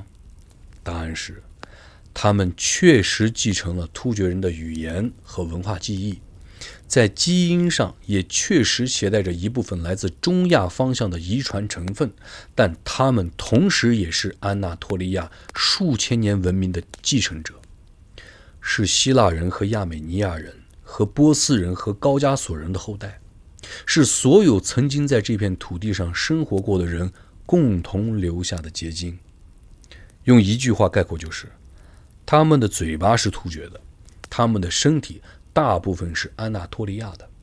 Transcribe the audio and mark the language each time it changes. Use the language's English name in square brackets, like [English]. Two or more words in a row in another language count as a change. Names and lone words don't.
[Chinese] 答案是，他們確實繼承了突厥人的語言和文化記憶，在基因上也確實攜帶着一部分來自中亞方向的遺傳成分，但他們同時也是安納托利亞數千年文明的繼承者，是希臘人和亞美尼亞人和波斯人和高加索人的後代，是所有曾經在这片土地上生活過的人共同留下的結晶。用一句話概括就是，他們的嘴巴是突厥的，他們的身体大部分是安納托利亞的。